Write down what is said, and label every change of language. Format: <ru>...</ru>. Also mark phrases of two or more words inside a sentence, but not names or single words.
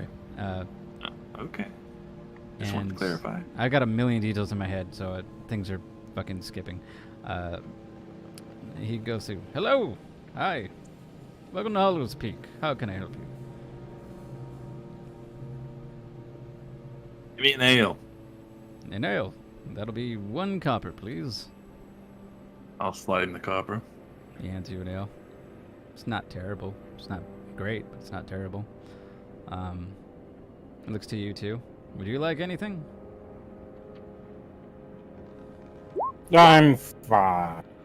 <en>Okay. Just wanted to clarify. I got a million details in my head, so things are fucking skipping. He goes to, hello, hi, welcome to Hollow's Peak. How can I help you? Give me an ale. An ale. That'll be 1 copper, please. I'll slide in the copper. He hands you an ale. It's not terrible. It's not great, but it's not terrible. It looks to you too. Would you like anything? I'm fine.</en>